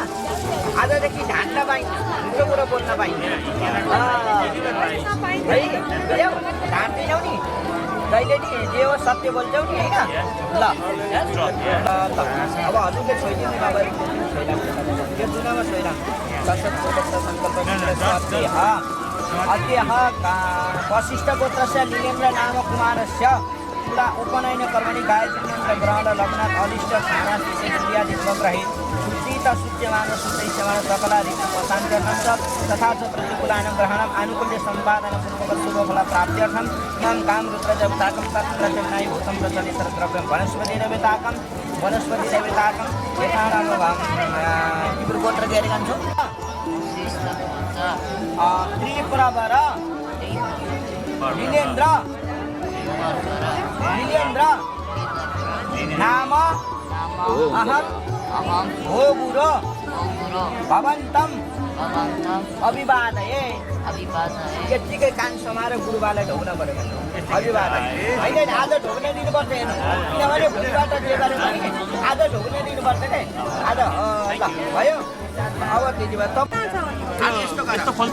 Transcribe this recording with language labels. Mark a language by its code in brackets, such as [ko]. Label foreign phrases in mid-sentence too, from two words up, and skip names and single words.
[ne] आजदेखि ढान्न पाइन्न, ठुलो कुरो बोल्न पाइन्न है, बुझ्यौ? ढान्दैनौ नि, जहिले नि जे हो सत्य बोल्छौ नि होइन? ल अब हजुरले छोइदिनु नगरी त्यो जुनामा छोइरहनु [sa] वशिष्ठ गोत्रस्य लिलेन्द्र नाम कुमारस्य पुरा उपनयन कर्मणि गायत्री मन्त्र ग्रहण लग्नात् अलिष्ट स्थानात् विशेषक्रियादि उपग्रहे सुचित सूच्यमान सुचैष्यमान सकलादिक शान्त्यर्थं च तथा च प्रतिकूलानां ग्रहणम् आनुकूल्य सम्पादनपूर्वक शुभफल प्राप्त्यर्थं इमं काम रुद्रदेवताकं तत्प्रचनाय भूतं प्रचलितद्रव्यं वनस्पतिदेवताकं यथा नाम गोत्र [ne] तयारी गर्छु [sa] त्रिपुरावर लिलेन्द्र नाम अहम भोगुरो भवन्तं अभिवादये। [ne] यत्तिकै कान समाएर गुरुबालाई ढोग्न पऱ्यो अभिवादन होइन, आज ढोग्न दिनुपर्छ हेर्नु, किनभने भोलिबाट जे गर्यो भने आज ढोग्न दिनुपर्छ नि आज। ल भयो, अब त्यति भए यस्तो